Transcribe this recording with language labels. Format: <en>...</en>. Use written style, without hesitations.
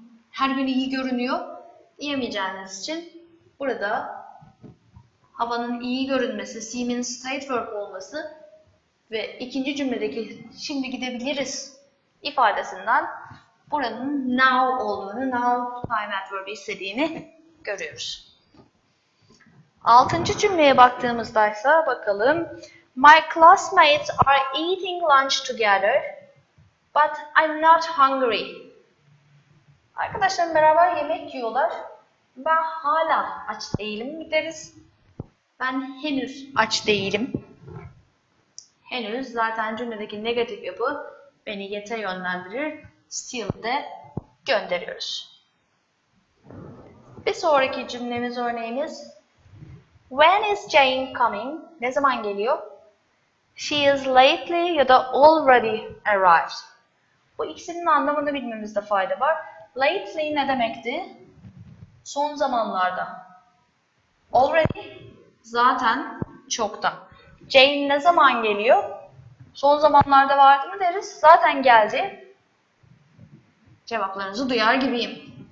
<tr>Her gün iyi görünüyor diyemeyeceğiniz için burada havanın iyi görünmesi, seem'in state verb olması ve ikinci cümledeki şimdi gidebiliriz ifadesinden buranın now olduğunu, now time adverb'i istediğini görüyoruz. 6. cümleye baktığımızda ise bakalım.</tr> <en>My classmates are eating lunch together, but I'm not hungry.</en> <tr>Arkadaşlarım beraber yemek yiyorlar. Ben hala aç değilim mi deriz? Ben henüz aç değilim. Henüz zaten cümledeki negatif yapı beni yete yönlendirir. Still de gönderiyoruz. Bir sonraki cümlemiz örneğimiz.</tr> <en>When is Jane coming?</en> <tr>Ne zaman geliyor?</tr> <en>She is lately</en> <tr>ya da</tr> <en>already arrived.</en> <tr>Bu ikisinin anlamını bilmemizde fayda var. Lately ne demekti? Son zamanlarda. Already zaten çoktan. Jane ne zaman geliyor? Son zamanlarda vardı mı deriz? Zaten geldi. Cevaplarınızı duyar gibiyim.</tr>